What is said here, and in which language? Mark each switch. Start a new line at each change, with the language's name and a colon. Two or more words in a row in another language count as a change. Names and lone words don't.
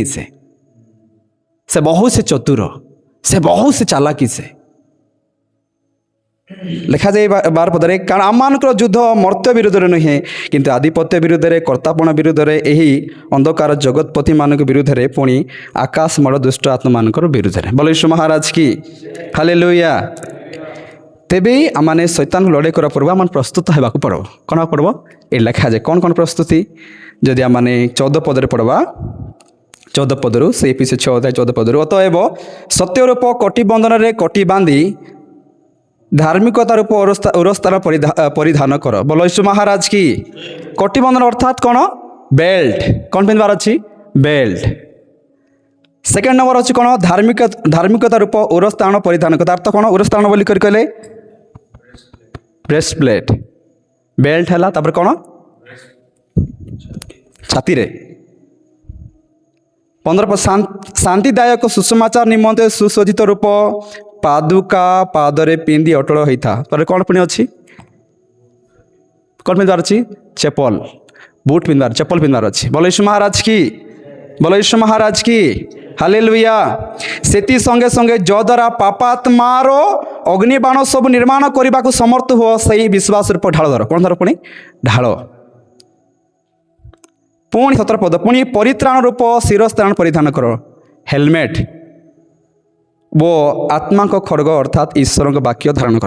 Odia: ସେ ବହୁତ ସେ ଚତୁର, ସେ ବହୁତ ସେ ଚାଲାକି। ସେ ଲେଖାଯାଏ 12 ପଦରେ, କାରଣ ଆମମାନଙ୍କର ଯୁଦ୍ଧ ମର୍ତ୍ତ୍ୟ ବିରୁଦ୍ଧରେ ନୁହେଁ, କିନ୍ତୁ ଆଧିପତ୍ୟ ବିରୁଦ୍ଧରେ, କର୍ତ୍ତାପଣ ବିରୁଦ୍ଧରେ, ଏହି ଅନ୍ଧକାର ଜଗତପତିମାନଙ୍କ ବିରୁଦ୍ଧରେ, ପୁଣି ଆକାଶ ମଡ଼ ଦୁଷ୍ଟ ଆତ୍ମାମାନଙ୍କର ବିରୁଦ୍ଧରେ।
Hindi: ବୋଲେ यीशु महाराज की। ହାଲେଲୁୟା।
Odia: ତେବେ ଆମମାନେ ଶୈତାନକୁ ଲଢ଼େଇ କରିବା ପୂର୍ବ ଆମେ ପ୍ରସ୍ତୁତ ହେବାକୁ ପଡ଼ିବ। କ'ଣ ହେବାକୁ ପଡ଼ିବ? ଏ ଲେଖାଯାଏ କ'ଣ କ'ଣ ପ୍ରସ୍ତୁତି। ଯଦି ଆମମାନେ 14 ପଦରେ ପଢ଼ବା, 14 ପଦରୁ, ସେ ଏପିସି 6 ଅଧ୍ୟାୟ 14 ପଦରୁ, ଅତଏବ ସତ୍ୟ ରୂପ କଟି ବନ୍ଧନରେ କଟି ବାନ୍ଧି ଧାର୍ମିକତା ରୂପ ଉରସ୍ତାର ପରିଧାନ କର। ବୋଲ
Hindi: यीशु महाराज की।
Odia: କଟି ବନ୍ଧନ ଅର୍ଥାତ୍ କ'ଣ? ବେଲ୍ଟ। କ'ଣ ପିନ୍ଧିବାର ଅଛି? ବେଲ୍ଟ।
English: second number
Odia: ଅଛି କ'ଣ? ଧାର୍ମିକତା ରୂପ ଉରସ୍ତାଣ ପରିଧାନ କର। ଅର୍ଥ କ'ଣ? ଉରସ୍ତାଣ ବୋଲି କରି କହିଲେ
English: breast plate.
Odia: ବେଲ୍ଟ ହେଲା, ତାପରେ କ'ଣ? ଛାତିରେ। 15 ଶାନ୍ତିଦାୟକ ସୁସମାଚାର ନିମନ୍ତେ ସୁସଜ୍ଜିତ ରୂପ ପାଦୁକା ପାଦରେ ପିନ୍ଧି ଅଟଳ ହୋଇଥା। ତାପରେ କ'ଣ ପୁଣି ଅଛି? କ'ଣ ପିନ୍ଧିବାର ଅଛି? ଚପଲ, ବୁଟ୍ ପିନ୍ଧିବାର, ଚପଲ ପିନ୍ଧିବାର ଅଛି।
Hindi: ବୋଲେ यीशु महाराज की। बोलो यीशु महाराज की। ହାଲେଲୁୟା।
Odia: ସେଥି ସଙ୍ଗେ ସଙ୍ଗେ ଯଦ୍ୱାରା ପାପାତ୍ମାର ଅଗ୍ନିବାଣ ସବୁ ନିର୍ମାଣ କରିବାକୁ ସମର୍ଥ ହୁଅ ସେହି ବିଶ୍ୱାସ ରୂପ ଢାଳ ଧର। କ'ଣ ଧର? ପୁଣି ଢାଳ। ପୁଣି 17 ପଦ, ପୁଣି ପରିତ୍ରାଣ ରୂପ ଶିରସ୍ତ୍ରାଣ ପରିଧାନ କର, ହେଲମେଟ୍ ଓ ଆତ୍ମାଙ୍କ ଖଡ଼ଗ ଅର୍ଥାତ୍ ଈଶ୍ୱରଙ୍କ ବାକ୍ୟ ଧାରଣ କର।